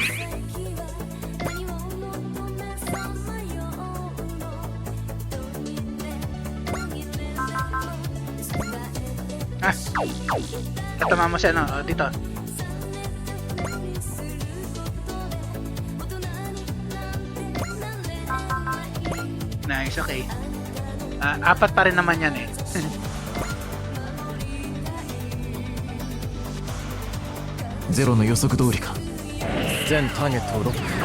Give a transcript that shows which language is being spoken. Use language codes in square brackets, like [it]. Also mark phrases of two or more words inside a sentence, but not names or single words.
[tl] Tatama mo siya, no? O, dito. Nice, okay. Apat pa rin naman yan eh. [ja] ゼロの予測通りか。全ターゲットをロック。